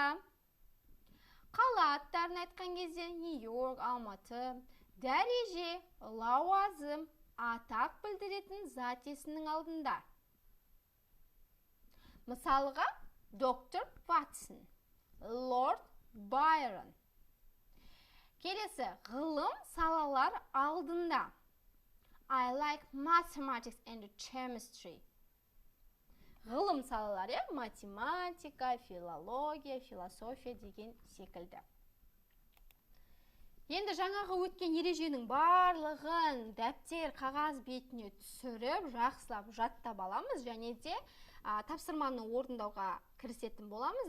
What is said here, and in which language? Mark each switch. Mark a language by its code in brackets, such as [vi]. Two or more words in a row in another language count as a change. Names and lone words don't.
[kk] Қала аттарын айтқан кезде Нью-Йорк, Алматы, дәреже, лауазым, атақ білдіретін зат есімнің алдында. Мысалға, доктор Ватсон, лорд Байрон. Келесі, ғылым салалар алдында. [en] I like mathematics and chemistry. [kk] Ғылым салалары, математика, филология, философия деген секілді. Енді жаңағы өткен ереженің барлығын дәптер, қағаз бетіне түсіріп, жақсылап жаттап аламыз, және де тапсырманы орындауға кірісетін боламыз.